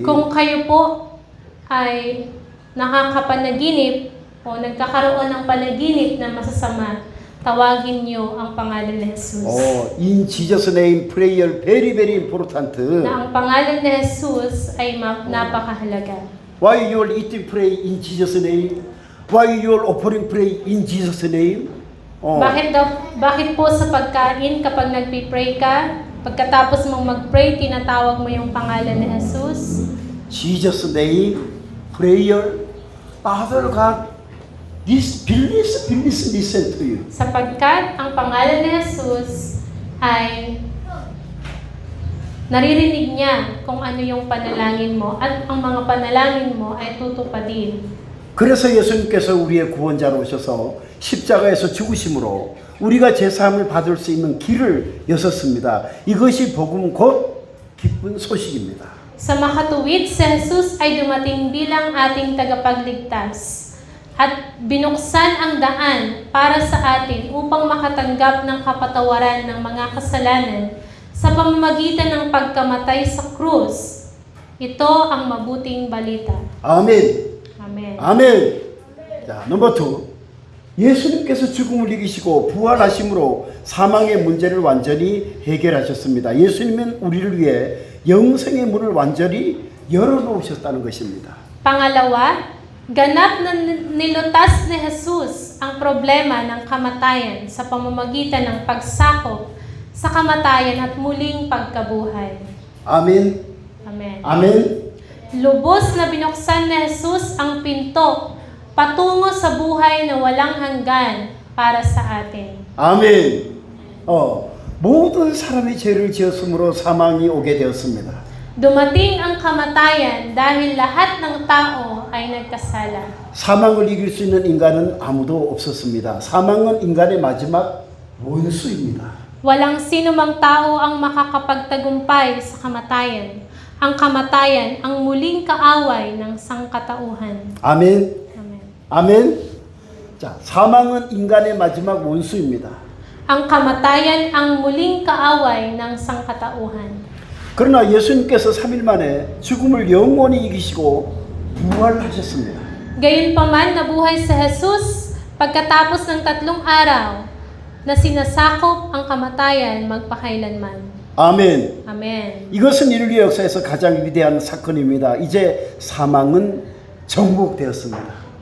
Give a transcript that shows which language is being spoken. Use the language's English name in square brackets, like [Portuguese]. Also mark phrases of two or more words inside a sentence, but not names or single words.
[Filipino] Kung kayo po ay nakakapanaginip o nagkakaroon ng panaginip na masasama, tawagin niyo ang pangalan ni Jesus. [English] In Jesus' name, prayer very, very important. [Filipino] Na ang pangalan ni Jesus ay napakahalaga. [English] Why you are eating pray in Jesus' name? Why you are offering pray in Jesus' name? [Filipino] Bakit po sa pagkain kapag nagpi-pray ka, pagkatapos mong mag-pray, tinatawag mo yung pangalan ni Jesus? Jesus' name, prayer, Father God, please listen to you. Sapagkat ang pangalan ni Jesus ay naririnig niya kung ano yung panalangin mo at ang mga panalangin mo ay tutupadin. [Korean] 그래서 예수님께서 우리의 구원자로 오셔서 십자가에서 죽으심으로 우리가 제사함을 받을 수 있는 길을 여셨습니다. 이것이 복음 곧 기쁜 소식입니다. [Filipino] Sa makatuwid, si Jesus ay dumating bilang ating tagapagligtas at binuksan ang daan para sa atin upang makatanggap ng kapatawaran ng mga kasalanan sa pamamagitan ng pagkamatay sa krus. Ito ang mabuting balita. [Korean] 아멘. [Filipino] Amen. [Korean] 아멘. 자, 넘버 2. 예수님께서 죽음을 이기시고 부활하심으로 사망의 문제를 완전히 해결하셨습니다. 예수님은 우리를 위해 영생의 문을 완전히 열어놓으셨다는 것입니다. [Filipino] Pangalawa, ganap na nilutas ni Jesus ang problema ng kamatayan sa pamamagitan ng pagsakop sa kamatayan at muling pagkabuhay. [Korean] 아멘. [Filipino] Amen. [Korean] 아멘. [Filipino] Lubos na binuksan ni Jesus ang pinto patungo sa buhay na walang hanggan para sa atin. [Korean] 아멘. 모든 사람이 죄를 지었으므로 사망이 오게 되었습니다. [Filipino] Dumating ang kamatayan dahil lahat ng tao ay nagkasala. [Korean] 사망을 이길 수 있는 인간은 아무도 없었습니다. 사망은 인간의 마지막 원수입니다. [Filipino] Walang sino mang tao ang makakapagtagumpay sa kamatayan. Ang kamatayan ang muling kaaway ng sangkatauhan. [Korean] 아멘. [Filipino] Amen. [Korean] 아멘. 자, 사망은 인간의 마지막 원수입니다. [Filipino] Ang kamatayan ang muling kaaway ng sangkatauhan. [Korean] 그러나 예수님께서 3일 만에 죽음을 영원히 이기시고 부활하셨습니다. [Filipino] Gayunpaman nabuhay si Jesus pagkatapos ng 3 araw na sinasakop ang kamatayan magpakailanman. [Korean] 아멘. [Filipino] Amen. [Korean] 이것은 인류 역사에서 가장 위대한 사건입니다. 이제 사망은 정복되었습니다.